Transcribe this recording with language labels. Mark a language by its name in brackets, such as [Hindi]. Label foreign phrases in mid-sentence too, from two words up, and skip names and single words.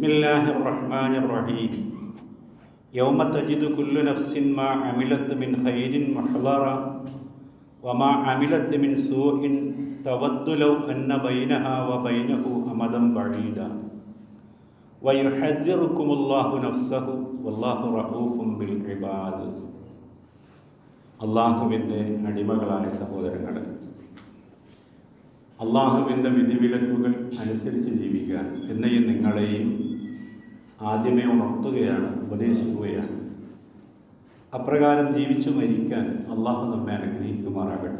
[Arabic] الله الرحمن الرحيم يوم تجد كل نفس ما عملت من خير محضرا وما عملت من سوء تود لو أن بينها وبينه أمدا بعيدا ويحذركم الله نفسه والله رؤوف بالعباد [Malayalam] അള്ളാഹുവിൻ്റെ അടിമകളായ സഹോദരങ്ങളെ, അള്ളാഹുവിൻ്റെ വിധിവിലക്കുകൾ അനുസരിച്ച് ജീവിക്കാൻ എന്നെയും നിങ്ങളെയും ആദ്യമേ ഉണർത്തുകയാണ്, ഉപദേശിക്കുകയാണ്. അപ്രകാരം ജീവിച്ചു മരിക്കാൻ അള്ളാഹു നമ്മെ അനുഗ്രഹിക്കുമാറാകട്ടെ.